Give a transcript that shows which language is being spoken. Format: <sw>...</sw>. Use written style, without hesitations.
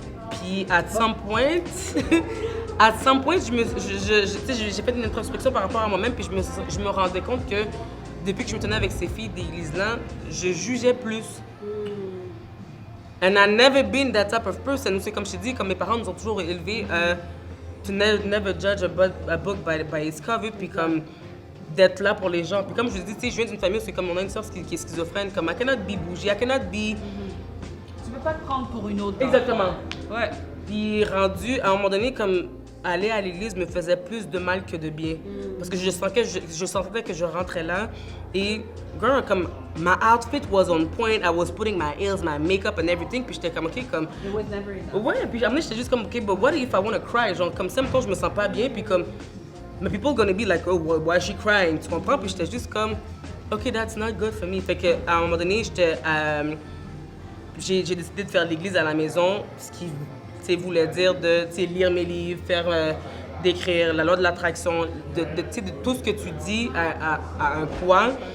<fr>Puis,</fr> <en>at some point,</en> <fr>j'ai fait une introspection par rapport à moi-même, puis je me rendais compte que depuis que je me tenais avec ces filles d'église-là, je jugeais plus.</fr> <en>And I've never been that type of person.</en> <fr>C'est comme je t'ai dit, comme mes parents nous ont toujours élevés</fr> <en>to never judge a book by its cover,</en> <fr>puis comme d'être là pour les gens. Puis comme je vous dis, tu sais, je viens d'une famille où c'est comme on a une sœur qui est schizophrène, comme</fr> <en>I cannot be bougie, I cannot be...</en> <fr>Tu peux pas te prendre pour une autre. Exactement. Ouais. Puis rendu, à un moment donné, comme aller à l'église me faisait plus de mal que de bien. Parce que je sentais que je rentrais là et,</fr> <en>girl, comme, my outfit was on point, I was putting my heels, my makeup and everything,</en> <fr>puis j'étais comme,</fr> <en>OK, comme... It was never enough.</en> <fr>Ouais, puis après, j'étais juste comme,</fr> <en>OK, but what if I wanna cry?</en> <fr>Genre, comme ça, mettons, je me sens pas bien, puis comme,</fr> <en>my people gonna be like, oh, why is she crying?</en> <fr>Tu comprends? Puis j'étais juste comme,</fr> <en>OK, that's not good for me.</en> <fr>Fait que, à un moment donné, j'ai décidé de faire l'église à la maison, ce qui voulait dire de lire mes livres, d'écrire, la loi de l'attraction, de tout ce que tu dis à un poids.</fr>